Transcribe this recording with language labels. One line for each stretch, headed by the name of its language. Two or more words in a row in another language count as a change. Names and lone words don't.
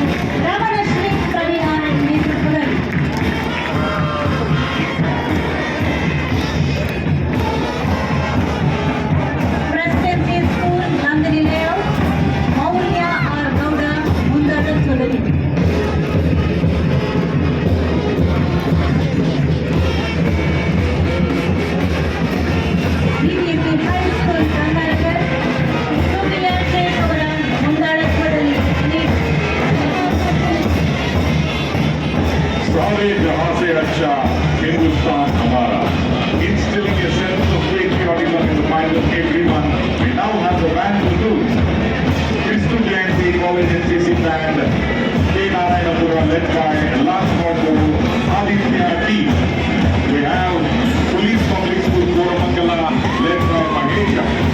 Kannada: ರಮಣಶ್ರೀ ಪ್ರವೀಣ್ ಆರ್ ನೇತೃತ್ವದಲ್ಲಿ ಪ್ರೆಸಿಡೆನ್ಸಿ ಸ್ಕೂಲ್ ನಂದಿನಿ ಲೇಔಟ್, ಮೌಲ್ಯ ಆರ್ ಗೌಡ ಮುಂದಾಳತ್ವದಲ್ಲಿ BBMP High School ಕರ್ನಾಟಕ, ಸುಪ್ರಿಯಾ ಶೇಖ್ ಅವರ ಮುಂದಾಳತ್ವದಲ್ಲಿ
Hindi: सारे जहां से अच्छा हिंदुस्तान हमारा,
English: instilling a sense of patriotism in the minds of everyone. We now have the band to do. Kristu Jayanti College NCC band, K. Narayanapura, led by Last Morto, Aditya T. We have Police Public School Koramangala, led by Mahesh.